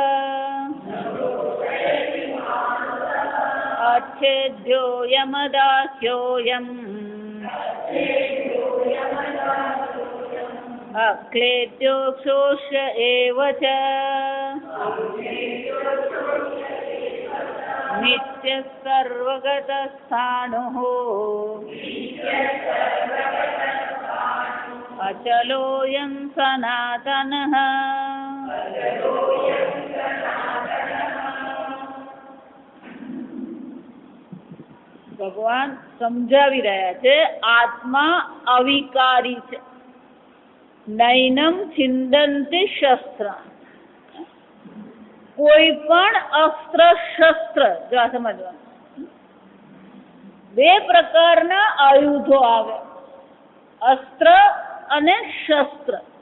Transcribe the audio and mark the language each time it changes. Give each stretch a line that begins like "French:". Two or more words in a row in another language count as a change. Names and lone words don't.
Sanskrit: अच्छेद्यो यमदाह्योऽयम् अक्लेद्यो शोष्य एव च नित्यः सर्वगतस्थाणुः अचलोऽयं सनातनः।
Gujarati: ભગવાન સમજાવી રહ્યા છે આત્મા અવિકારી છે.
Sanskrit: नैनं छिन्दन्ति शस्त्र,
Gujarati: કોઈ પણ અસ્ત્ર શસ્ત્ર, જો આ સમજવાનું, બે પ્રકારના આયુધો આવે, અસ્ત્ર અને શસ્ત્ર.